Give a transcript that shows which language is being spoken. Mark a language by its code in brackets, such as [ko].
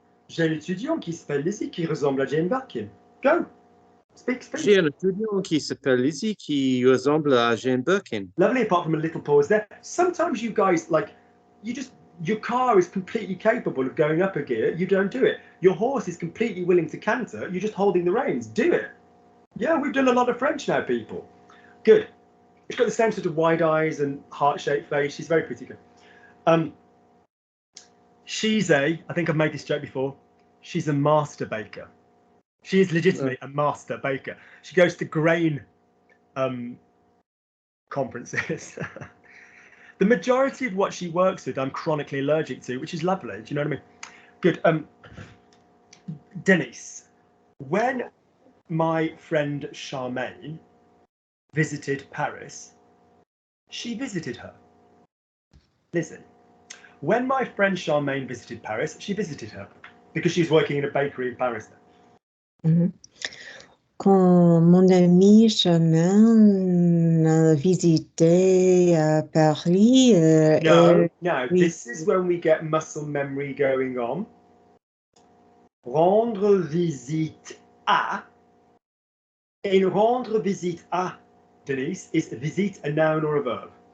[fr] J'ai une étudiante qui s'appelle Lizzie qui ressemble à Jane Birkin. [en] Go. Speak. [fr] J'ai un étudiant qui s'appelle Lizzie qui ressemble à Jane Birkin. [en] Lovely, apart from a little pause there. Sometimes you guys, your car is completely capable of going up a gear. You don't do it. Your horse is completely willing to canter. You're just holding the reins. Do it. Yeah, we've done a lot of French now, people. Good. She's got the same sort of wide eyes and heart-shaped face. She's very pretty good. I think I've made this joke before, she's a master baker. She is legitimately a master baker. She goes to grain conferences. The majority of what she works with, I'm chronically allergic to, which is lovely. Do you know what I mean? Good. Denise, when my friend Charmaine visited Paris, she visited her. Listen, when my friend Charmaine visited Paris, she visited her because she was working in a bakery in Paris. Mhm. [fr] Quand mon ami Charmaine visitait Paris, [en] No, [fr] oui. [en] this is when we get muscle memory going on. [fr] Rendre visite à. [en] In rendre visite à, Denise, is visite a noun or a verb?